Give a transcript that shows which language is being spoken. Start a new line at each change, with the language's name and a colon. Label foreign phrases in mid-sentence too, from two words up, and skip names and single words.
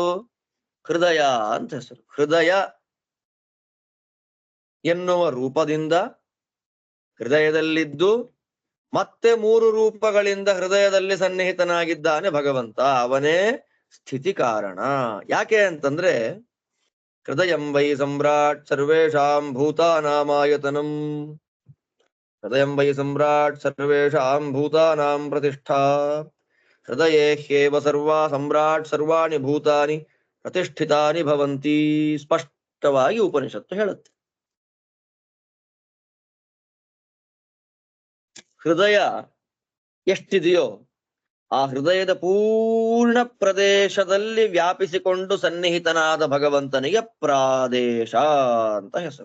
Kannada: ಹೃದಯ ಅಂತ ಹೆಸರು. ಹೃದಯ ಎನ್ನುವ ರೂಪದಿಂದ ಹೃದಯದಲ್ಲಿದ್ದು ಮತ್ತೆ ಮೂರು ರೂಪಗಳಿಂದ ಹೃದಯದಲ್ಲಿ ಸನ್ನಿಹಿತನಾಗಿದ್ದಾನೆ ಭಗವಂತ. ಅವನೇ ಸ್ಥಿತಿ ಕಾರಣ. ಯಾಕೆ ಅಂತಂದ್ರೆ
Sanskrit: ಹೃದಯಂ ವೈ ಸಮ್ರಾಟ್ ಸರ್ವೇಷಾಂ ಭೂತಾನಾಮಾಯತನಂ. ಹೃದಯಂ ವೈ ಸಮ್ರಾಟ್ ಸರ್ವೇಷಾಂ ಭೂತಾನಾಂ ಪ್ರತಿಷ್ಠಾ. ಹೃದಯೇ ಹ್ಯೇವ ಸರ್ವಾ ಸಮ್ರಾಟ್ ಸರ್ವಾಣಿ ಭೂತಾನಿ ಪ್ರತಿಷ್ಠಿತಾನಿ ಭವಂತಿ.
Kannada: ಸ್ಪಷ್ಟವಾಗಿ ಉಪನಿಷತ್ತು ಹೇಳುತ್ತೆ. ಹೃದಯ ಎಷ್ಟಿದೆಯೋ ಆ ಹೃದಯದ ಪೂರ್ಣ ಪ್ರದೇಶದಲ್ಲಿ ವ್ಯಾಪಿಸಿಕೊಂಡು ಸನ್ನಿಹಿತನಾದ ಭಗವಂತನಿಗೆ ಪ್ರಾದೇಶ ಅಂತ ಹೆಸರು.